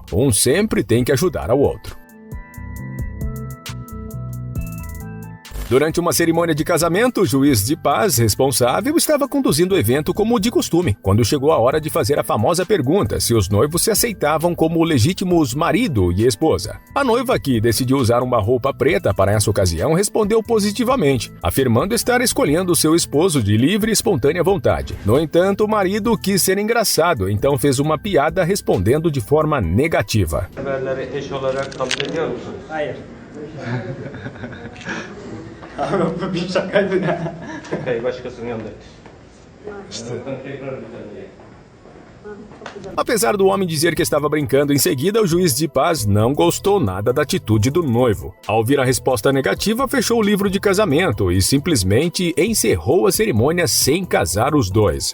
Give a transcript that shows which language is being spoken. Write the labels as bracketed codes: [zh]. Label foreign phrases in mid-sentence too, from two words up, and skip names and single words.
[pt] Um sempre tem que ajudar ao outro. Durante uma cerimônia de casamento, o juiz de paz responsável estava conduzindo o evento como de costume, quando chegou a hora de fazer a famosa pergunta se os noivos se aceitavam como legítimos marido e esposa. A noiva, que decidiu usar uma roupa preta para essa ocasião, respondeu positivamente, afirmando estar escolhendo seu esposo de livre e espontânea vontade. No entanto, o marido quis ser engraçado, então fez uma piada respondendo de forma negativa. [tr] Bir şakaydı ya. Okay, başkasının yanında. [pt] Apesar do homem dizer que estava brincando em seguida, o juiz de paz não gostou nada da atitude do noivo. Ao ouvir a resposta negativa, fechou o livro de casamento e simplesmente encerrou a cerimônia sem casar os dois.